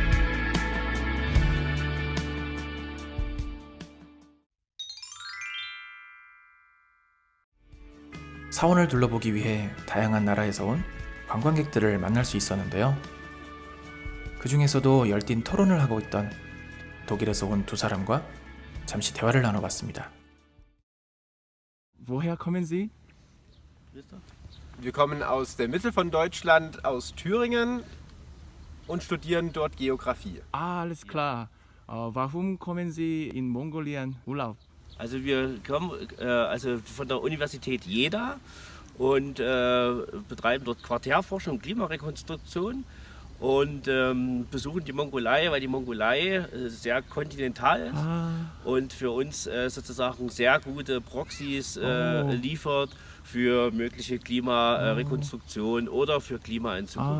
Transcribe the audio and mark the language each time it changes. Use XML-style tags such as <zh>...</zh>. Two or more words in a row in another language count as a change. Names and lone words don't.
<ko>사원을 둘러보기 위해 다양한 나라에서 온 관광객들을 만날 수 있었는데요. 그 중에서도 열띤 토론을 하고 있던 독일에서 온 두 사람과 잠시 대화를 나눠봤습니다.</ko> <de>Woher kommen Sie? Wir kommen aus der Mitte von Deutschland, aus Thüringen und studieren dort Geografie. Ah, alles klar. Warum kommen Sie in Mongolien Urlaub? Also wir kommen also von der Universität Jena und betreiben dort Quartärforschung und Klimarekonstruktion und besuchen die Mongolei, weil die Mongolei sehr kontinental ist und für uns sozusagen sehr gute Proxys liefert für mögliche Klimarekonstruktion oder für Klima in Zukunft.</de>